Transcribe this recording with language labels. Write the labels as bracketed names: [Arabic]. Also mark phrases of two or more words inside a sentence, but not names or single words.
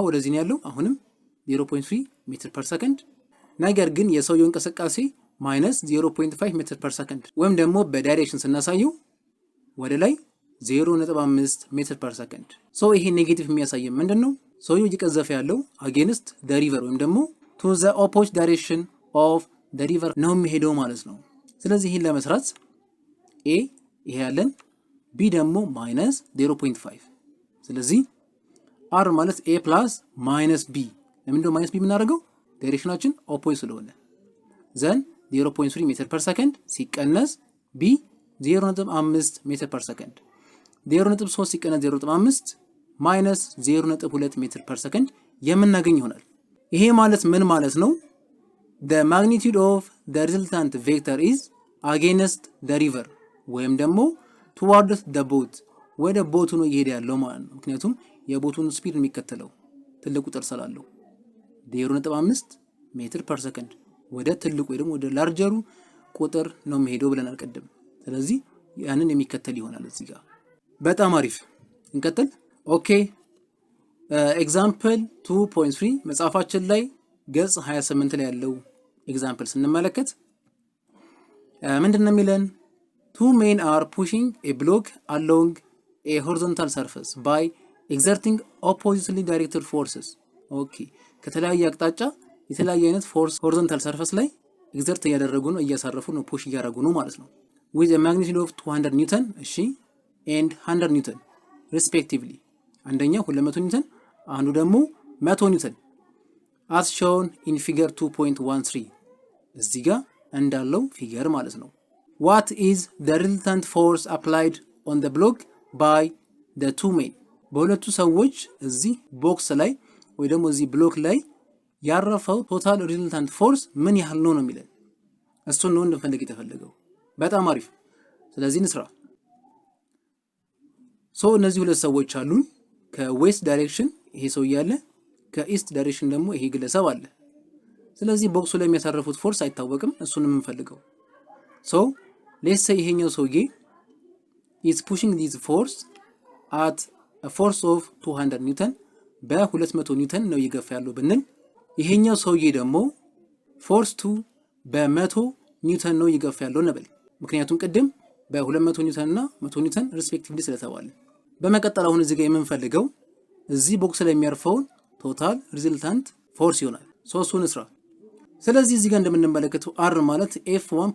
[Amharic] ወደዚህ ነው ያለው አሁንም 0.3 [English] meter per second [Amharic] ነገር ግን የሰውየው እንቅስቃሴ [English] minus 0.5 meter per second [Amharic] ወይም ደግሞ በዳይሬክሽን ስናሳየው ወደ ላይ 0.5 [English] meter per second so [Amharic] ይሄ ኔጌቲቭ የሚያሳየው ምንድነው ሰውየው እየቀዘፈ ያለው [English] against the river [Amharic] ወይም ደግሞ [English] to the opposite direction of the river [Amharic] ነው የሚሄደው ማለት ነው ስለዚህ ይሄን ለመስራት a ይሄ ያለን b ደግሞ ማይነስ 0.5 ስለዚህ r ማለት [English] a plus minus b [Amharic] ለምንድነው ማይነስ b የምናደርገው ዳይሬክሽናችን ኦፖዚት ስለሆነ [English] then 0.3 meter per second [Amharic] ሲቀነስ b 0.5 [English] meter per second [Amharic] 0.3 ሲቀነስ 0.5 [English] minus 0.2 meter per second [Amharic] የምናገኝ ይሆናል ይሄ ማለት ምን ማለት ነው [English] the magnitude of the resultant vector is against the river [Amharic] ወይም ደግሞ [English] towards the boat [Amharic] ወደ ቦቱ ነው እየሄደ ያለው ማለት ነው ምክንያቱም የቦቱን ስፒድ የሚከተለው ትልቁ ቁጥር ስላለው 0.5 [English] meter per second [Amharic] ወደ ትልቁ ወይ ደግሞ ወደ ላርጀሩ ቁጥር ነው የሚሄደው ብለናል ቀደም ስለዚህ ያንን የሚከተል ይሆናል እዚህ ጋር በጣም አሪፍ እንቀጥል [English] okay example 2.3 [Amharic] መጽሐፋችን ላይ ገጽ 28 ላይ ያለው ኤግዛምፕል ስንመለከት ምንድነው የሚለን [English] two men are pushing a block along a horizontal surface by exerting oppositely directed forces [Amharic] ኦኬ ከተለያየ አቅጣጫ የተለያየ አይነት ፎርስ [English] horizontal surface [Amharic] ላይ ኤግዘርት እያደረጉ ነው እያሳረፉ ነው ፑሽ እያደረጉ ነው ማለት ነው [English] with a magnitude of 200 [Amharic] ኒውተን እሺ and 100 ኒውተን respectively አንደኛው 200 ኒውተን አንዱ ደግሞ 100 ኒውተን [English] as shown in figure 2.13 [Amharic] እዚህ ጋር እንዳለው ፊገር ማለት ነው [English] what is the resultant force applied on the block by the two men [Amharic] በሁለቱ ሰዎች እዚህ ቦክስ ላይ ወይ ደግሞ እዚህ ብሎክ ላይ ያረፈው [English] total resultant force [Amharic] ምን ያህል ነው የሚለን እሱን ነው እንፈልግ የተፈለገው። በጣም አሪፍ። ስለዚህ እንስራ። እነዚህ ሁለት ሰዎች አሉን። ከዌስት ዳይሬክሽን ይሄ ሰው ያለ፣ ከኢስት ዳይሬክሽን ደግሞ ይሄ ግለሰብ አለ። ስለዚህ ቦክሱ ላይ የሚያሳርፉት ፎርስ አይታወቅም። እሱንም እንፈልገው። [English] let's say [Amharic] ይሄኛው ሰውዬ [English] is pushing this force at a force of 200 [Amharic] ኒውተን በ200 ኒውተን ነው እየገፋ ያለው ብንል፣ ይሄኛው ሰውዬ ደግሞ ፎርስ 2 በ100 ኒውተን ነው እየገፋ ያለው እንበል። ምክንያቱም ቅድም በ200 ኒውተን እና 100 ኒውተን ሪስፔክቲቭሊ ስለተባለ። በመቀጠል አሁን እዚህ ጋር የምንፈልገው እዚህ ቦክስ ላይ የሚያርፈውን [English] total resultant force [Amharic] ይሆናል። እሱን እንስራ። ስለዚህ እዚህ ጋር እንደምንመለከተው r ማለት f1